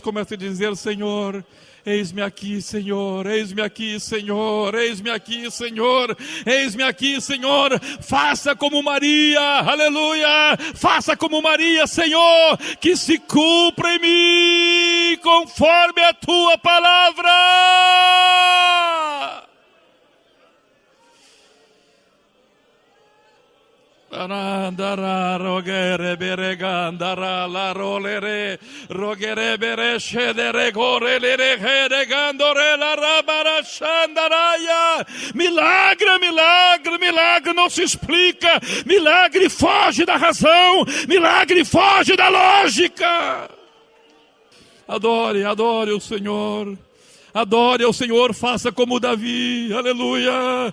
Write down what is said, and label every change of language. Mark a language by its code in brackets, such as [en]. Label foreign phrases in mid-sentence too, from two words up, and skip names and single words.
[pt] Começa a dizer: Senhor, eis-me aqui, Senhor, eis-me aqui, Senhor, eis-me aqui, Senhor, eis-me aqui, Senhor. Faça como Maria, aleluia, faça como Maria, Senhor, que se cumpra em mim conforme a tua palavra. Andara rogere beregandara la rolere rogere bereshe de regore le regandore la rabara shandaraya. Milagre, milagre, milagre não se explica. Milagre foge da razão. Milagre foge da lógica. Adore, adore o Senhor. Adore ao Senhor, faça como Davi, aleluia.